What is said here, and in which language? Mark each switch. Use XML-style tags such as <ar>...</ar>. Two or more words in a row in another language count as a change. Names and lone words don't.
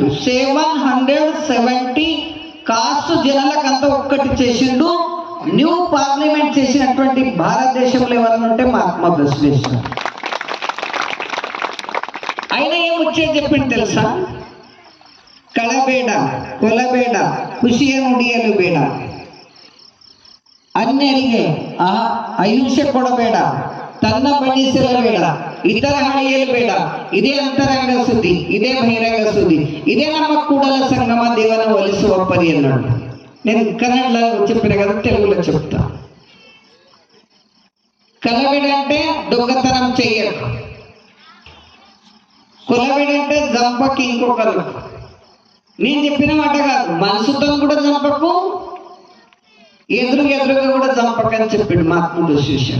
<te>770 కాస్ట్ జనాలకంతా ఒక్కటి చేసిండు.</te> <en>new parliament</en> <te>చేసినటువంటి భారతదేశంలో ఎవరైనా ఉంటే మహాత్మా బసవేశ్వర. ఆయన ఏమొచ్చేది చెప్పింది తెలుసా?</te> <kn>ಕಳಬೇಡ ಕೊಲಬೇಡ ಖುಷಿಯ ನುಡಿಯಲು ಬೇಡ, ಅನ್ಯರಿಗೆ ಆಯುಷ್ಯ ಕೊಡಬೇಡ, ತನ್ನ ಬಣ್ಣಿಸಲಬೇಡ, ಇತರ ಹಳೆಯಲು ಬೇಡ. ಇದೇ ಅಂತರಂಗ ಸುದ್ದಿ, ಇದೇ ಬಹಿರಂಗ ಸುದ್ದಿ, ಇದೇ ನಮ್ಮ ಕೂಡಲ ಸಂಗಮ ದೇವನ ಒಲಿಸುವ ಪರಿ అన్నాడు.</kn> <te>నేను కన్నడలో చెప్పిన కదా, తెలుగులో చెప్తా. కలబెడ అంటే దొంగతనం చెయ్యరు, కొలబెడ అంటే జంపకి ఇంకొకరు. నేను చెప్పిన మాట కాదు, మనసుతో కూడా చంపకు, ఎదురుగా కూడా చంపకని చెప్పాడు మహాత్ముడు బసవేశ్వర.</te>